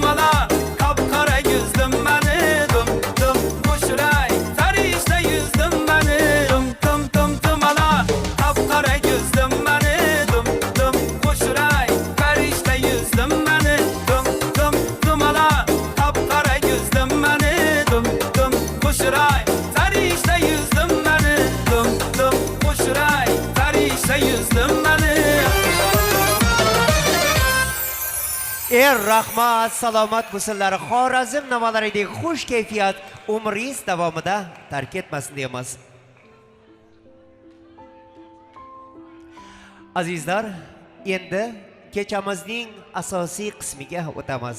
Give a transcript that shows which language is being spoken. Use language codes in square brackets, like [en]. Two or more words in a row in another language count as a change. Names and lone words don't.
[tr] ala, kapkara gözlüm beni Dım koşuray, perişte yüzdüm beni Dım ala, kapkara gözlüm beni Dım koşuray, perişte yüzdüm beni Dım ala, kapkara gözlüm beni Dım koşuray, perişte yüzdüm beni Dım koşuray, perişte yüzdüm beni [uz] Rahmat, salomat bo'lsinlar. Xorazm navalaridagi xush kayfiyat umringiz davomida tark etmasin deymiz. Azizlar, endi kechamizning asosiy qismiga o'tamiz.